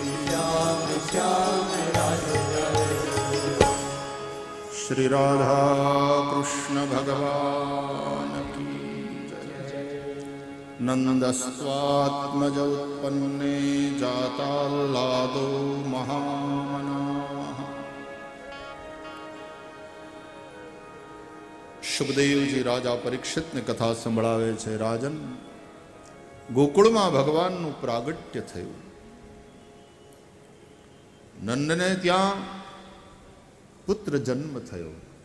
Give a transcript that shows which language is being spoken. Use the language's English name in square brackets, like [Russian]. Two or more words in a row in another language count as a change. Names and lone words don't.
[Hindi] श्री राधा कृष्ण भगवान की जय. [Sanskrit] नंदस्त्वात्मज उत्पन्ने जाताल्लादो महामनाः. [Gujarati] સુખદેવજી રાજા પરીક્ષિતને કથા સંભળાવે છે. રાજન, ગોકુળમાં ભગવાનનું પ્રાગટ્ય થયું. નંદને ત્યાં પુત્ર જન્મ થયો.